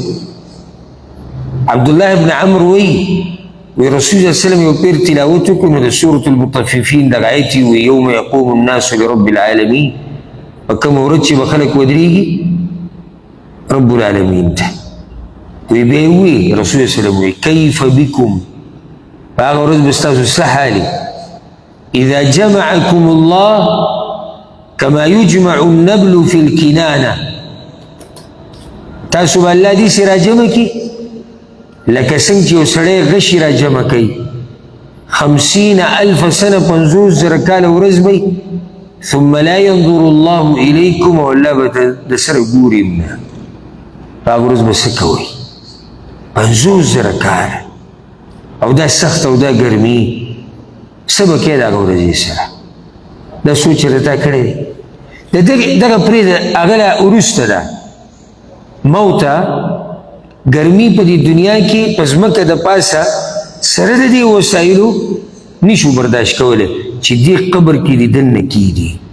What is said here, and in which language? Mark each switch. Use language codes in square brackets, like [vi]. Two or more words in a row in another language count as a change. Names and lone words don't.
[ps] عبدالله بن عمر وایي رسول الله [ar] صلی الله علیه وسلم [ps] یو پیر تلاوت وکړو نو د سورة المطففین دغه آیت یې وایي [ar] یوم یقوم الناس لرب العالمین، [ps] په کومه ورځ چې به خلک ودرېږي رب العالمین ته. وی بیا یې ووایي رسول الله [ar] صلی الله علیه وسلم [ps] وایي [ar] کیف بکم، [ps] په هغه ورځ به ستاسو څه حالي؟ [ar] اذا جمعكم الله كما يجمع النبل في الكنانه، [ps] تاسو به الله داسې راجمع کړي لکه څنګه چې یو سړی غشي راجمع کوي. 50,000 سنه 50,000 کاله ورځ به [ar] ثم لا ينظر الله الیکم، [ps] او الله به د سره ګوري نه. په هغه ورځ به څه کوئ؟ 50,000 کاله او دا سخت او دا ګرمي، څه به کوې د هغه ورځې سره؟ دا سوچ یې راته کړی دی. دغه پرېږده، هغه لا وروسته ده موته ګرمي په دې دنیا کې په ځمکه د پاسه سره د دې وسایلو نشو برداشت کولی چې دې قبر کې دې دننه کېږي،